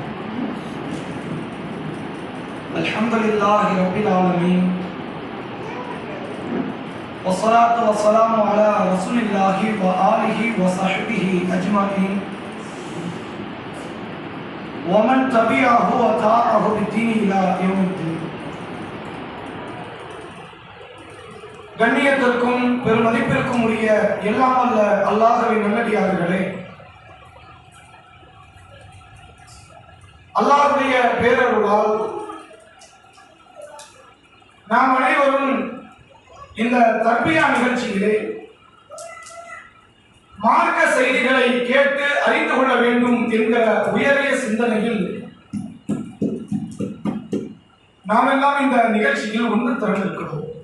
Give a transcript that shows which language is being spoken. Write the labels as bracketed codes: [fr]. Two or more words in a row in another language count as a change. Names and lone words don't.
[ar] الحمد لله رب العالمين والصلاة والسلام على رسول الله وآله وصحبه أجمعين ومن تبعه وتابعه بالدين إلى يوم الدين. [ta] கண்ணியத்திற்கும் பெருமதிப்பிற்கும் உரிய எல்லாம் அல்ல அல்லாஹ்வின் நல்லடியார்களே, அல்லாஹ்வுடைய பேரருளால் நாம் அனைவரும் இந்த தர்பியா நிகழ்ச்சியிலே மார்க்க செய்திகளை கேட்டு அறிந்து கொள்ள வேண்டும் என்கிற உயரிய சிந்தனையில் நாம் எல்லாம் இந்த நிகழ்ச்சியில் ஒன்று திறந்திருக்கிறோம்.